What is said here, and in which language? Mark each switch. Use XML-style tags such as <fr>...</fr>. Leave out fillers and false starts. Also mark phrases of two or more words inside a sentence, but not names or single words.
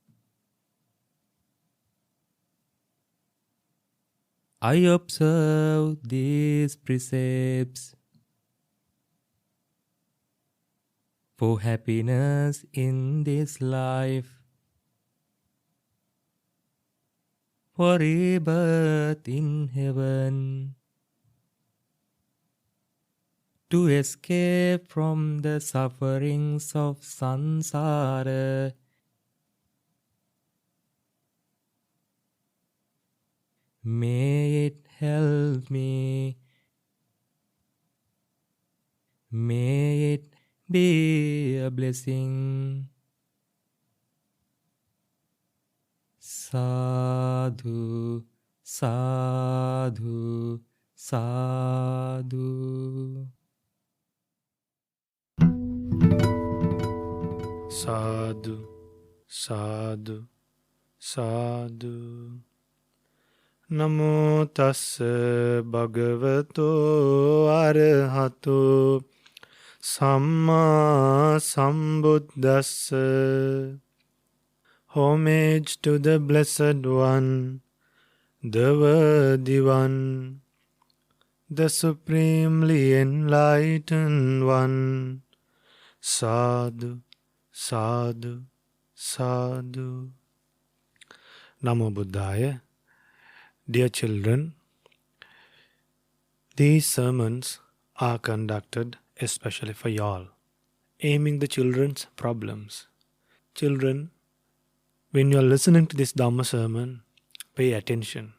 <en>I observe these precepts for happiness in this life, for rebirth in heaven, to escape from the sufferings of samsara. May it help me. May it be a blessing.</en> <pi>Sadhu, sadhu, sadhu. Sadhu, sadhu, sadhu. Namo tassa bhagavato arahato samma sambuddhassa.</pi> <en>Homage to the Blessed One, the Worthy One, the Supremely Enlightened One.</en> <pi>Sadhu, sadhu, sadhu. Namo Buddhaya.</pi> <en>Dear children, these sermons are conducted especially for y'all, aiming the children's problems. Children, when you are listening to this Dhamma sermon, pay attention.</en>